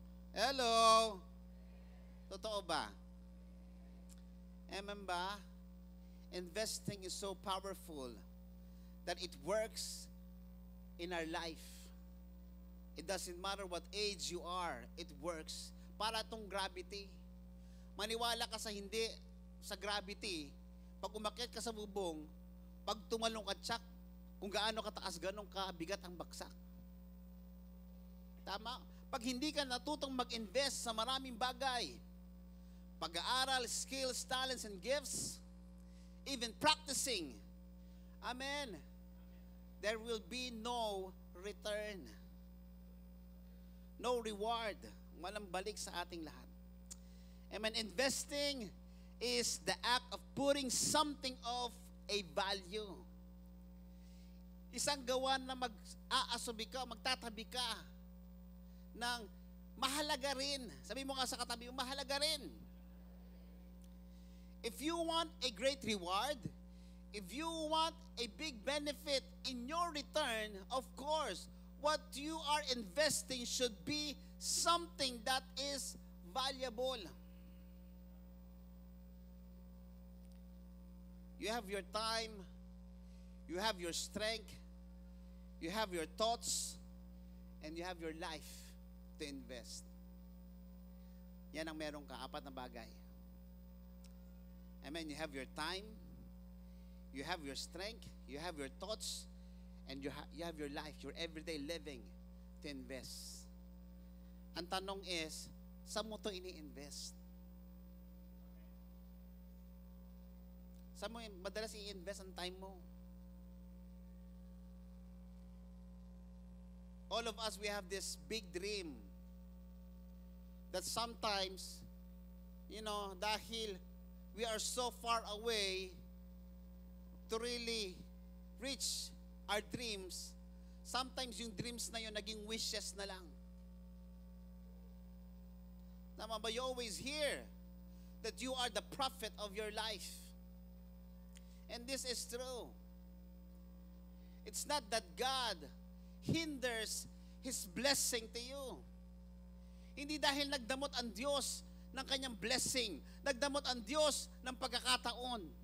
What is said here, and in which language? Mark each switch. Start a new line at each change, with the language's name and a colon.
Filipino: Hello? Totoo ba? Amen ba?
English: Investing is so powerful that it works in our life. It doesn't matter what age you are, it works.
Filipino: Para itong gravity. Maniwala ka sa hindi sa gravity, pag umakyat ka sa bubong, pag tumalong ka, tsak, kung gaano kataas, ganong kabigat ang baksak. Tama? pag hindi ka natutong mag-invest sa maraming bagay,
English: pag-aaral, skills, talents, and gifts, even practicing, amen, there will be no return. No reward.
Filipino: Walang balik sa ating lahat. Amen.
English: Investing is the act of putting something of a value.
Filipino: Isang gawa na mag-aasubi ka, magtatabi ka ng mahalaga rin. Sabi mo nga sa katabi mo, mahalaga rin.
English: If you want a great reward, if you want a big benefit in your return, of course, what you are investing should be something that is valuable. You have your time, you have your strength, you have your thoughts, and you have your life to invest.
Filipino: Yan ang meron ka, 4 na bagay. Amen.
English: You have your time, you have your strength, you have your thoughts, and you have your life, your everyday living to invest.
Filipino: Ang tanong is, saan mo ito ini-invest? Saan mo madalas i-invest ang time mo?
English: All of us, we have this big dream that sometimes, dahil we are so far away to really reach our dreams, sometimes
Filipino: yung dreams na yun naging wishes na lang. Tama ba?
English: You always hear that you are the prophet of your life. And this is true. It's not that God hinders His blessing to you.
Filipino: Hindi dahil nagdamot ang Diyos ng kanyang blessing, nagdamot ang Diyos ng pagkakataon.